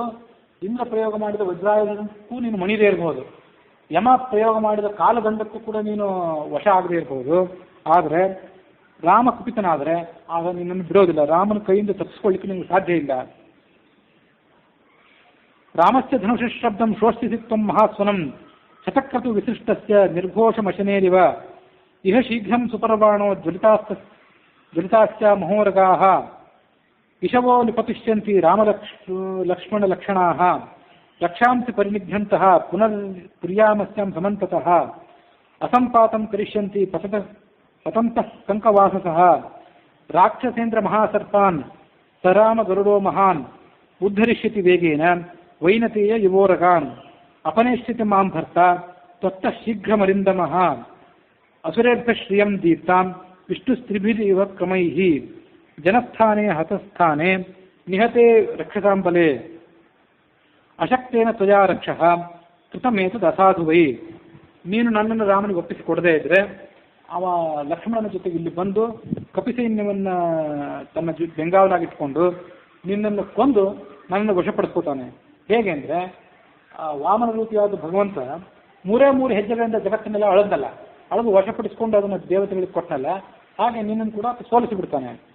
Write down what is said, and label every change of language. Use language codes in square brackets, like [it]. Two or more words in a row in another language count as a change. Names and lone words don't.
[kn] ಇಂದ್ರ ಪ್ರಯೋಗ ಮಾಡಿದ ವಜ್ರಾಯುಧಕ್ಕೂ ನೀನು ಮಣಿದೇ ಇರ್ಬೋದು, ಯಮ ಪ್ರಯೋಗ ಮಾಡಿದ ಕಾಲದಂಡಕ್ಕೂ ಕೂಡ ನೀನು ವಶ ಆಗದೇ ಇರ್ಬೋದು. ಆದರೆ ರಾಮ ಕುಪಿತನಾದರೆ ಆಗ ನಿನ್ನನ್ನು ಬಿಡೋದಿಲ್ಲ, ರಾಮನ ಕೈಯಿಂದ ತಪ್ಪಿಸ್ಕೊಳ್ಳಿಕ್ಕೆ ನಿನಗೆ ಸಾಧ್ಯ ಇಲ್ಲ. [sa] ರಾಮಸ್ಯ ಧನುಷಶಬ್ದಂ ಶೋಷ್ಟಿಸಿತ್ವಂ ಮಹಾಸ್ವನಂ ಶತಕ್ರತು ವಿಶಿಷ್ಟಸ್ಯ ನಿರ್ಘೋಷಮಶನೇರಿವ ಇಹ ಶೀಘ್ರಂ ಸುಪರ್ವಾಣೋ ಜ್ವಲಿತಾಶ್ಚ ಮಹೋರಗಾಃ ಇಶವೋ ನಿಪತಿಷ್ಯಂತಿ ರಾಮಲಕ್ಷ್ಮಣಲಕ್ಷಣಾಃ ರಕ್ಷಾಂಸಿ ಪರಿನಿಘ್ಯಂತಃ ಪುನರ್ಪ್ರಿಯಾಮಸ್ಯಾಂ ಸಮಂತತಃ ಅಸಂಪಾತಂ ಕರಿಷ್ಯಂತಿ ಪತಂತಃ ಕಂಕವಾಸಸಃ ರಾಕ್ಷಸೇಂದ್ರ ಮಹಾಸರ್ಪಾನ್ ಸರಾಮ ಗರುಡೋ ಮಹಾನ್ ಉದ್ಧರಿಷ್ಯತಿ ವೇಗೇನ ವೈನತೇಯ ಯುವೋರಗಾನ್ ಅಪನೇಷ್ಯತಿ ಮಾಂ ಭರ್ತ ತ್ವತ್ತಃ ಶೀಘ್ರಮರಿಂದಮಃ ಅಸುರೇಭ್ಯ ಶ್ರಿಯಂ ದೀಪ್ತಾಂ ವಿಷ್ಣುಸ್ತ್ರಿಭಿರಿವ ಕ್ರಮೈಃ ಜನಸ್ಥಾನೇ ಹತಸ್ಥಾನೇ ನಿಹತೆ ರಕ್ಷಸಾಂಬಲೆ ಅಶಕ್ತೇನ ತ್ವಯಾ ರಕ್ಷಃ ಕೃತಮೇತದ್ ಅಸಾಧು ವೈ. [kn] ನೀನು ನನ್ನನ್ನು ರಾಮನಿಗೆ ಒಪ್ಪಿಸಿಕೊಡದೇ ಇದ್ರೆ ಅವ ಲಕ್ಷ್ಮಣನ ಜೊತೆಗೆ ಇಲ್ಲಿ ಬಂದು ಕಪಿಸೈನ್ಯವನ್ನು ತನ್ನ ಬೆಂಗಾವಲಾಗಿಟ್ಕೊಂಡು ನಿನ್ನನ್ನು ಕೊಂದು ನನ್ನನ್ನು ವಶಪಡಿಸ್ಕೋತಾನೆ. ಹೇಗೆ ಅಂದರೆ ವಾಮನ ರೂಪಿಯಾದ ಭಗವಂತ ಮೂರೇ ಹೆಜ್ಜೆಗಳಿಂದ ಜಗತ್ತನ್ನೆಲ್ಲ ಅಳದಲ್ಲ, ಅಳದು ವಶಪಡಿಸ್ಕೊಂಡು ಅದನ್ನು ದೇವತೆಗಳಿಗೆ ಕೊಟ್ಟನಲ್ಲ, ಹಾಗೆ ನಿನ್ನನ್ನು ಕೂಡ ಸೋಲಿಸಿಬಿಡ್ತಾನೆ.